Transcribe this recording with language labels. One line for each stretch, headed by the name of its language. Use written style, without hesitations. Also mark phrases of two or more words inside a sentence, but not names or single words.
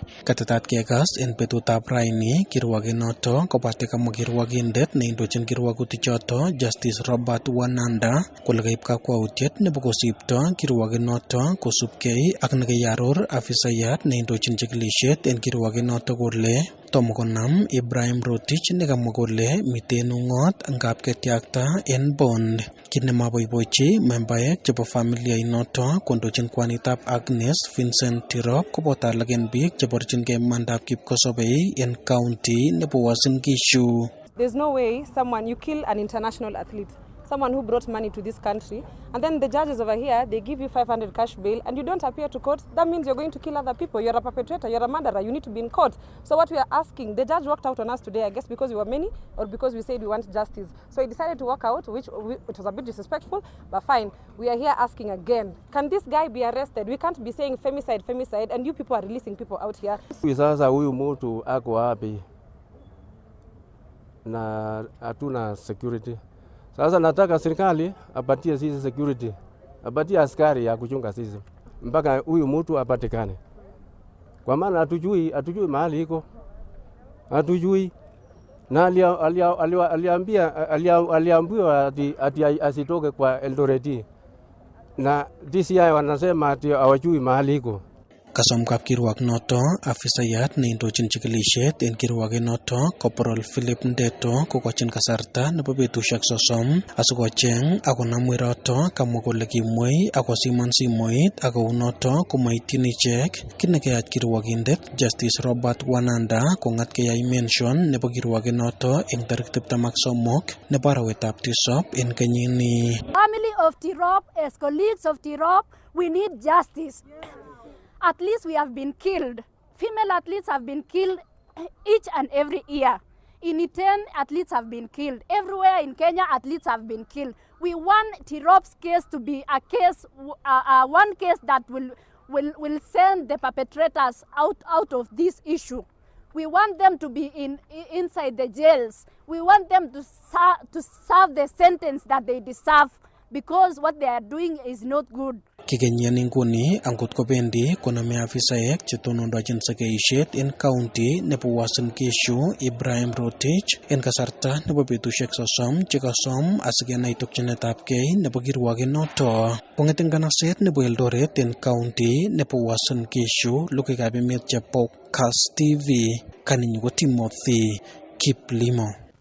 Kalenjin: Katetat kekas en betutab raini kirwoget noto kobate kamwa kirwogindet neindochin kirwogutik choto noto Justice Robert Wananda kole kaib kakwautiet nebo kosipto kirwoget noto kosubkei ak nekayaror afisayat neindochin chikilisiet en kirwoget noto kole tomo konam Ibrahim Rotich nekamwa kole miten ung'ot ngap ketiakta en bond. Kit nemaboiboichi membaek chebo familia inoto kondochin kwanitab Agnes Vincent Tirop koboto alak en biik cheborchingei mandab kipkosobei en county nebo Uasin Gishu.
English: There's no way you kill an international athlete, someone who brought money to this country, and then the judges over here, they give you 500 cash bail and you don't appear to court. That means you're going to kill other people. You're a perpetrator, you're a murderer, you need to be in court. So what we are asking, the judge walked out on us today, I guess because we were many or because we said we want justice. So he decided to walk out, it was a bit disrespectful, but fine. We are here asking again, can this guy be arrested? We can't be saying femicide, and you people are releasing people out here.
Swahili: Sasa huyu mtu ako wapi? Na hatuna security. Sasa nataka serikali apatie sisi security, apatie askari ya kuchunga sisi mpaka huyu mtu apatikane, kwa maana hatujui mahali iko, hatujui na aliambiwa ati asitoke kwa Eldoret, na DCI wanasema ati hawajui mahali iko.
Kalenjin: Kasom kapkirwok noto afisayat neindochin chikilisiet en kirwoget noto Corporal Philip Ndeto kokochin kasarta nebo betusiek 30 asikocheng akonam weroto, kamwa kole kimwei akosiman simoit akounoto komaityin ichek. Kit nekayach kirwogindet Justice Robert Wananda kongat keyai mention nebo kirwoget noto en tarik 23 nebo arawetab tisab en kenyini.
English: Family of Tirop, as colleagues of Tirop, we need justice. Athletes we have been killed. Female athletes have been killed each and every year. In Iten, athletes have been killed. Everywhere in Kenya, athletes have been killed. We want Tirop's case to be a case, one case that will send the perpetrators out of this issue. We want them to be inside the jails. We want them to serve the sentence that they deserve, because what they are doing is not good.
Kalenjin: Kikenyen inguni angot kobendi koname afisaek chetonondochin sekeisiet en county nebo Uasin Gishu Ibrahim Rotich en kasarta nebo betusiek 30 chekasom asikenai tokyinetabgei nebo kirwoget noto. Kong'et en kanaset nebo Eldoret en county nebo Uasin Gishu, logoiwekab emet chebo Kass TV, kaninyu ko Timothy Kiplimo.